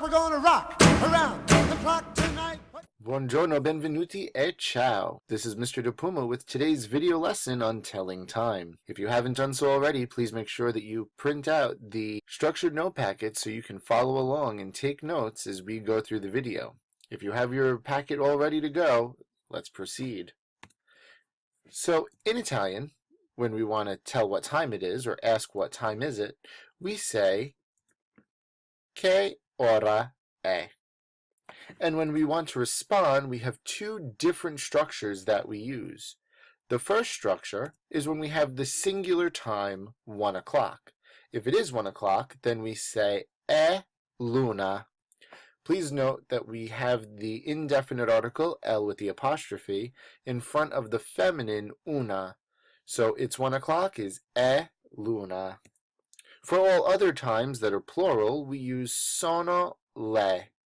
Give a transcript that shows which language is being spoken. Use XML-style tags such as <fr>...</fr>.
<en>We're gonna rock around the clock tonight.</en> <it>Buongiorno, benvenuti e ciao.</it> <en>This is Mr. De Puma with today's video lesson on telling time. If you haven't done so already, please make sure that you print out the structured note packet so you can follow along and take notes as we go through the video. If you have your packet all ready to go, let's proceed. So in Italian, when we want to tell what time it is or ask what time is it, we say</en> <it>che ora è.</it> <en>And when we want to respond, we have two different structures that we use. The first structure is when we have the singular time 1 o'clock. If it is 1 o'clock, then we say</en> <it>è l'una.</it> <en>Please note that we have the indefinite article, L with the apostrophe, in front of the feminine una. So it's 1 o'clock is</en> <it>è l'una.</it> <en>For all other times that are plural, we use</en> <it>sono le.</it>